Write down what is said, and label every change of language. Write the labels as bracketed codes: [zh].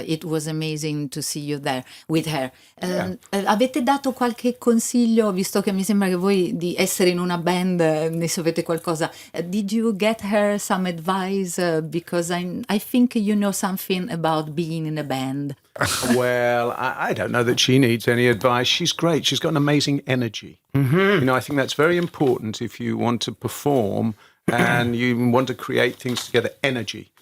[en] It was amazing to see you there with her. [it] Avete dato qualche consiglio, visto che mi sembra che voi di essere in una band ne sapete qualcosa? [en] Did you get her some advice? Because I think you know something about being in a band. Well, I don't know that she needs any advice. She's great. She's got an amazing energy. You know, I think that's very important if you want to perform and you want to create things together. Energy.